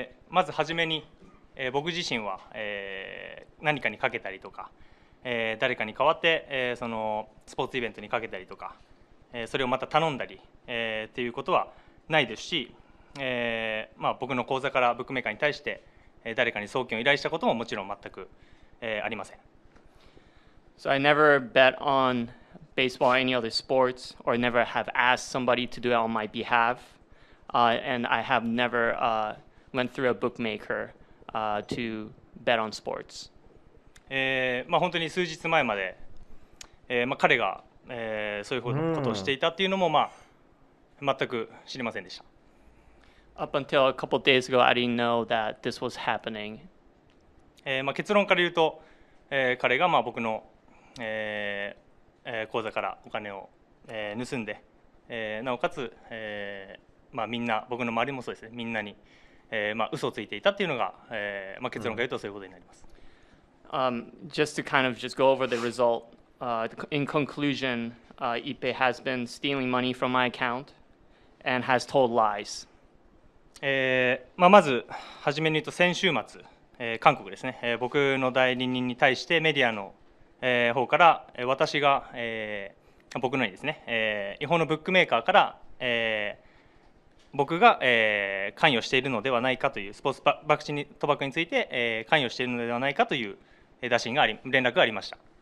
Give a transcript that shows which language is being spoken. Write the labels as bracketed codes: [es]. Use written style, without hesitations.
[ja] まずはじめに、僕自身は、何かにかけたりとか、誰かに代わって、そのスポーツイベントにかけたりとか、それをまた頼んだり、っていうことはないですし、僕の口座からブックメーカーに対して、誰かに送金を依頼したことももちろん全く、ありません。 [en] So I never bet on baseball or any other sports, or never have asked somebody to do it on my behalf, and I have never went through a bookmaker to bet on sports. [ja] 本当に数日前まで、彼が、そういうことをしていたっていうのも、全く知りませんでした。 [en] Up until a couple days ago, I didn't know that this was happening. [ja] 結論から言うと、彼が僕の口座からお金を盗んで、なおかつみんな僕の周りもそうですね、みんなに嘘をついていたっていうのが結論から言うとそういうことになります。 [en] Just to kind of just go over the result, in conclusion, Ippei has been stealing money from my account and has told lies. [ja] まずはじめに言うと先週末、韓国ですね、僕の代理人に対してメディアの方から私が、僕のにですね、違法のブックメーカーから、僕が、関与しているのではないかというスポーツ賭博について、関与しているのではないかという打診が連絡がありました。